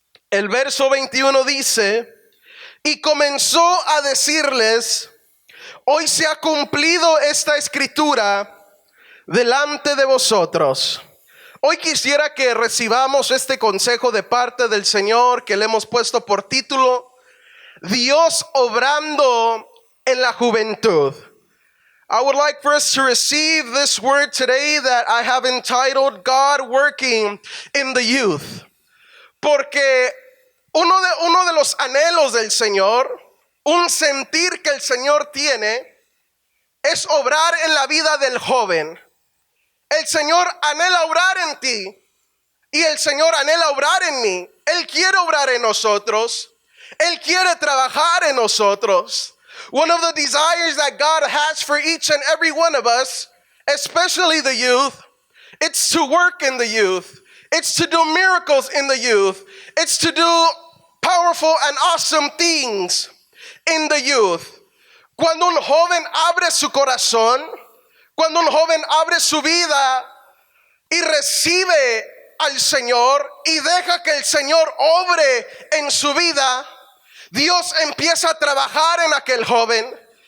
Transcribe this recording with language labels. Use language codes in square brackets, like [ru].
[es] El verso 21 dice: y comenzó a decirles: hoy se ha cumplido esta escritura delante de vosotros. Hoy quisiera que recibamos este consejo de parte del Señor que le hemos puesto por título, Dios obrando en la juventud. [en] I would like for us to receive this word today that I have entitled, God working in the youth. [es] Porque uno de los anhelos del Señor, un sentir que el Señor tiene, es obrar en la vida del joven. El Señor anhela obrar en ti y el Señor anhela obrar en mí. Él quiere obrar en nosotros. Él quiere trabajar en nosotros. [en] One of the desires that God has for each and every one of us, especially the youth, it's to work in the youth. It's to do miracles in the youth. It's to do powerful and awesome things in the youth. [es] Cuando un joven abre su corazón, cuando un joven abre su vida y recibe al Señor y deja que el Señor obre en su vida, Dios empieza a trabajar en aquel joven.